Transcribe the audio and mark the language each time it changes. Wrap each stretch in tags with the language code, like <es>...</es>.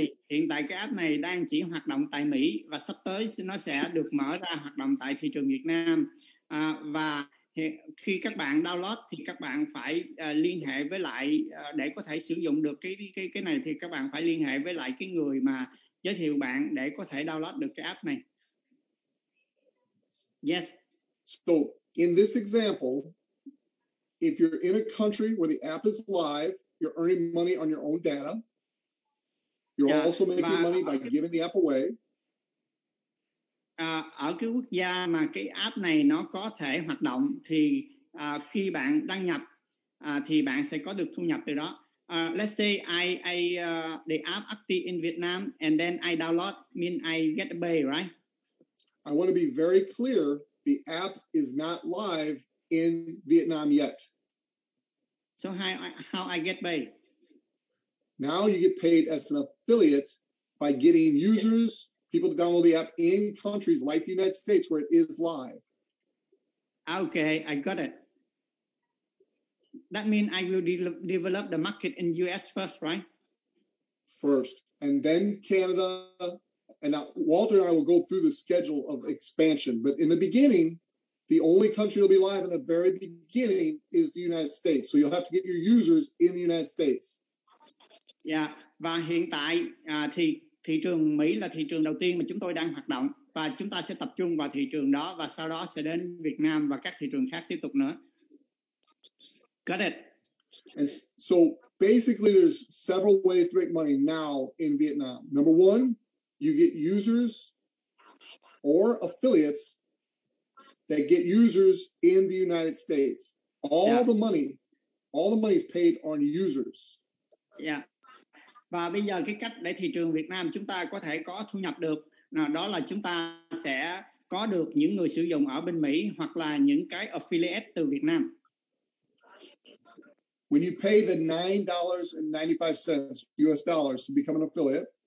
<vi>Hiện tại cái app này đang chỉ hoạt động tại Mỹ và sắp tới nó sẽ được mở ra hoạt động tại thị trường Việt Nam. Và khi các bạn download thì các bạn phải liên hệ với lại để có thể sử dụng được cái này thì các bạn phải liên hệ với lại cái người mà giới thiệu bạn để có thể download được cái app này.</vi> <en>Yes. So in this example, if you're in a country where the app is live, you're earning money on your own data. You're also making money by giving the app away.</en> <vi>Ở cái quốc gia mà cái app này nó có thể hoạt động thì khi bạn đăng nhập thì bạn sẽ có được thu nhập từ đó.</vi> <en>Let's say the app active in Vietnam and then I download, mean I get a pay, right? I want to be very clear. The app is not live in Vietnam yet. So how I get paid? Now you get paid as an affiliate by getting users, people to download the app in countries like the United States where it is live. Okay, I got it. That means I will develop the market in US first, right? First, and then Canada. And now Walter and I will go through the schedule of expansion. But in the beginning, the only country you'll be live in the very beginning is the United States. So you'll have to get your users in the United States.</en> <vi>Yeah, và hiện tại thì thị trường Mỹ là thị trường đầu tiên mà chúng tôi đang hoạt động và chúng ta sẽ tập trung vào thị trường đó và sau đó sẽ đến Việt Nam và các thị trường khác tiếp tục nữa.</vi> <en>Got it. And so basically there's several ways to make money now in Vietnam. Number one, you get users or affiliates that get users in the United States. All the money is paid on users. Yeah.</en> <vi>Và bây giờ cái cách để thị trường Việt Nam chúng ta có thể có thu nhập được đó là chúng ta sẽ có được những người sử dụng ở bên Mỹ hoặc là những cái affiliate từ Việt Nam.</vi> <en>When you pay the $9.95 US dollars to become an affiliate,</en>